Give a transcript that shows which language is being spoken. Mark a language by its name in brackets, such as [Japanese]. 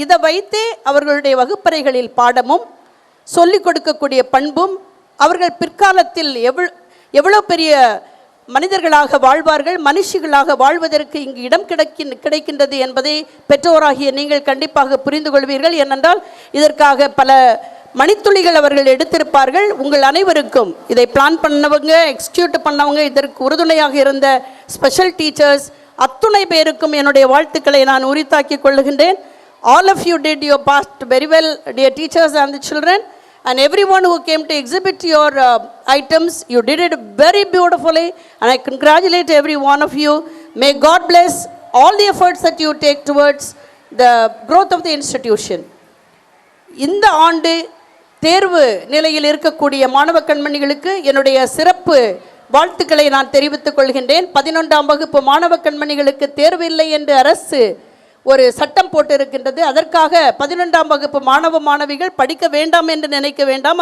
[Tamil] இதை வைத்தே அவர்களுடைய வகுப்பறைகளில் பாடமும் சொல்லிக் கொடுக்கக்கூடிய பண்பும் அவர்கள் பிற்காலத்தில் எவ்வளோ பெரிய மனிதர்களாக வாழ்வார்கள், மனுஷிகளாக வாழ்வதற்கு இங்கு இடம் கிடைக்கின்றது என்பதை பெற்றோராகிய நீங்கள் கண்டிப்பாக புரிந்து கொள்வீர்கள். ஏனென்றால் இதற்காக பல மணித்துளிகள் அவர்கள் எடுத்திருப்பார்கள். உங்கள் அனைவருக்கும் இதை பிளான் பண்ணவங்க, எக்ஸிக்யூட் பண்ணவங்க, இதற்கு உறுதுணையாக இருந்த ஸ்பெஷல் டீச்சர்ஸ் அத்துணை பேருக்கும் என்னுடைய வாழ்த்துக்களை நான் உரித்தாக்கிக் கொள்ளுகின்றேன். [English] All of you did your part very well, dear teachers and the children, and everyone who came to exhibit your items, you did it very beautifully, and I congratulate every one of you. May God bless all the efforts that you take towards the growth of the institution. [Tamil] இந்த ஆண்டு தேர்வு நிலையில் இருக்கக்கூடிய மாணவ கண்மணிகளுக்கு என்னுடைய சிறப்பு வாழ்த்துக்களை நான் தெரிவித்துக் கொள்கின்றேன். 11ஆம் வகுப்பு மாணவ கண்மணிகளுக்கு தேர்வு இல்லை என்று அரசு ஒரு சட்டம் போட்டு இருக்கின்றது. அதற்காக 11ஆம் வகுப்பு மாணவ மாணவிகள் படிக்க வேண்டாம் என்று நினைக்க வேண்டாம்.